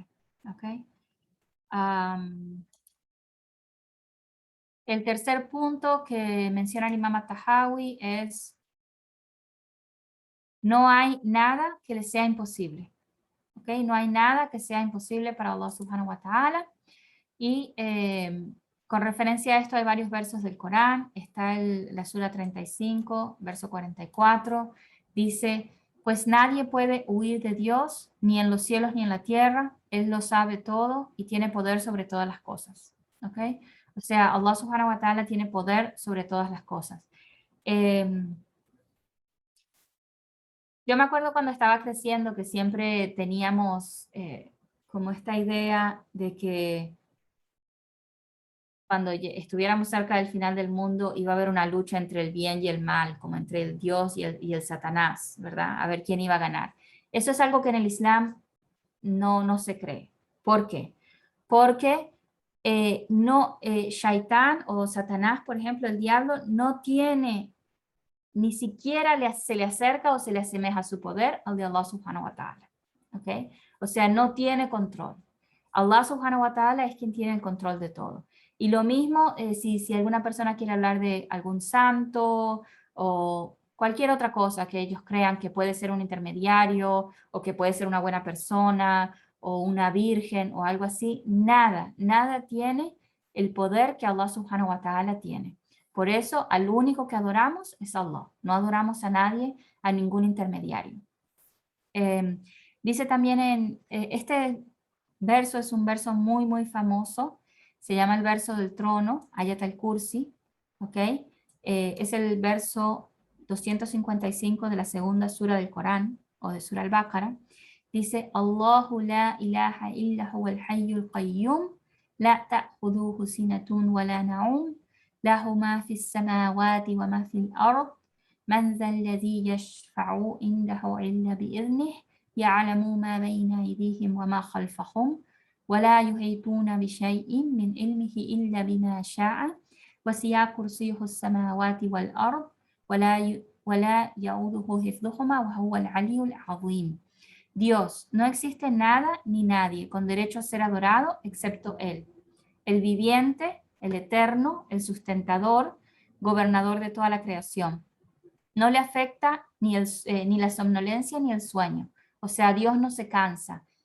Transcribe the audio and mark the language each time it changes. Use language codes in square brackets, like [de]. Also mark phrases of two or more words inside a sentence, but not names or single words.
[es] ¿Okay? El tercer punto que menciona el Imam At-Tahawi es no hay nada que le sea imposible. ¿Okay? No hay nada que sea imposible para [ar] الله سبحانه وتعالى. [es] Y con referencia a esto hay varios versos del Corán. Está la sura 35, verso 44. Dice, pues nadie puede huir de Dios, ni en los cielos ni en la tierra. Él lo sabe todo y tiene poder sobre todas las cosas. ¿Okay? O sea, [ar] الله سبحانه وتعالى [es] tiene poder sobre todas las cosas. Yo me acuerdo cuando estaba creciendo que siempre teníamos como esta idea de que cuando estuviéramos cerca del final del mundo iba a haber una lucha entre el bien y el mal, como entre el Dios y el Satanás, ¿verdad? A ver quién iba a ganar. Eso es algo que en el Islam no se cree. ¿Por qué? Porque Shaitán o Satanás, por ejemplo, el diablo, no tiene, ni siquiera se le acerca o se le asemeja a su poder al de [ar] الله سبحانه وتعالى. [es] ¿Okay? O sea, no tiene control. [ar] الله سبحانه وتعالى [es] es quien tiene el control de todo. Y lo mismo si alguna persona quiere hablar de algún santo o cualquier otra cosa que ellos crean que puede ser un intermediario o que puede ser una buena persona o una virgen o algo así, nada tiene el poder que [ar] الله سبحانه وتعالى [es] tiene. Por eso, al único que adoramos es Allah. No adoramos a nadie, a ningún intermediario. Dice también este verso es un verso muy famoso. Se llama el verso del trono, Ayat al-Kursi. ¿Ok? Es el verso 255 de la segunda sura del Corán o de Sura al-Baqarah. Dice, [ar] الله لا إله إلا هو الحي القيوم، لا تأخذه سنة ولا na'um, له ما في السماوات وما في الأرض من ذا الذي يشفع عنده إلا بإذنه يعلم ما بين أيديهم وما خلفهم ولا يحيطون بشيء من علمه إلا بما شاء وسع كرسيه السماوات والأرض ولا يعوده حفظهما وهو العلي العظيم. [es] Dios, no existe nada ni nadie con derecho a ser adorado excepto Él, el viviente, el eterno, el sustentador, gobernador de toda la creación. No le afecta ni la somnolencia ni el sueño. O sea, Dios no se cansa.